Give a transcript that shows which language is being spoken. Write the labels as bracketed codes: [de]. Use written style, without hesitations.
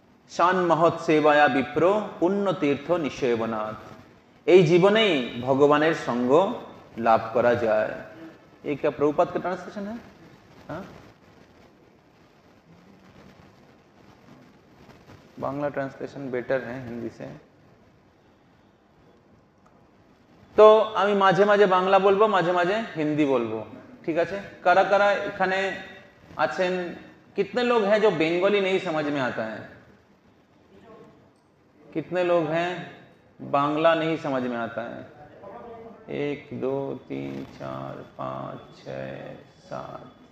[sa] শান মহৎ সেবায়া বিপ্র পুণ্য তীর্থ নিষেবনাথ। [bn] এই জীবনেই ভগবানের সঙ্গ লাভ করা যায়। [hi] ये क्या प्रभुपाद का ट्रांसलेशन है? हाँ, बांग्ला ट्रांसलेशन बेटर है हिंदी से। [bn] তো আমি মাঝে মাঝে বাংলা বলবো, মাঝে মাঝে হিন্দি বলবো, ঠিক আছে? কারা কারা এখানে আছেন? [hi] कितने लोग हैं जो बंगाली नहीं समझ में आता है? कितने लोग हैं बांग्ला नहीं समझ में आता है? 1 2 3 4 5 6 7।